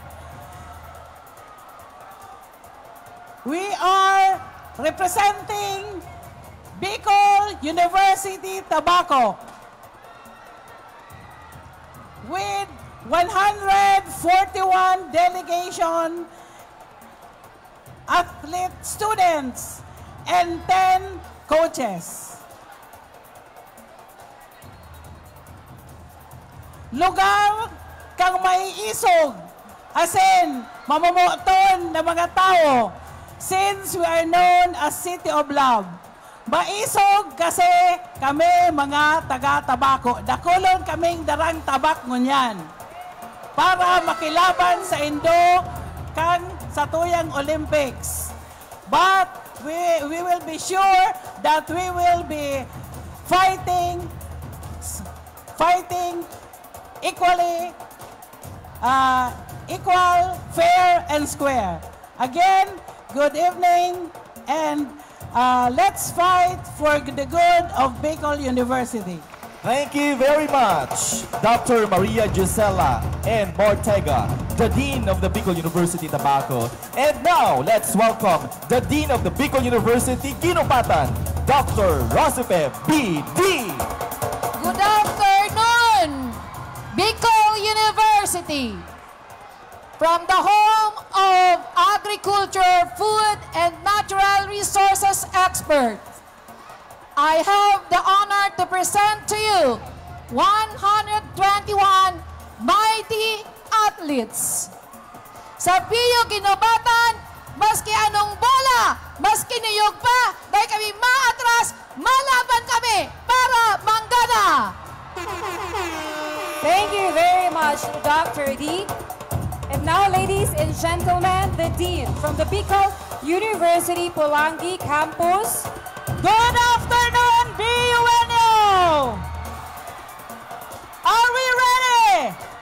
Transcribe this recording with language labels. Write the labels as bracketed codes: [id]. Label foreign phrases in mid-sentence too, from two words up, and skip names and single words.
[en] we are representing Bicol University Tobacco with 141 delegation athlete students and 10 coaches. [bik] Lugar kang may isog, asin, mamamoton ng mga tao, [en] since we are known as City of Love. [bik] Maisog kasi kami mga taga-tabako. Dakulon kaming darang tabak ngunyan para makilaban sa Indo kang sa tuyang Olympics. [en] But we will be sure that we will be fighting equally, equal, fair, and square. Again, good evening, and let's fight for the good of Bicol University. Thank you very much, Dr. Maria Gisela N. Ortega, the Dean of the Bicol University Tobacco. And now, let's welcome the Dean of the Bicol University Ginupatan, Dr. Rosipe B.D. Good afternoon, Bicol University. From the home of agriculture, food, and natural resources experts, I have the honor to present to you 121 mighty athletes. [bik] Sa PU Ginobatan, maski anong bola, maski niyog pa, dahil kami maatras, malaban kami para manggana. [en] Thank you very much, Dr. D. And now, ladies and gentlemen, the Dean from the Bicol University Pulangi Campus. Good afternoon, BUNO! Are we ready?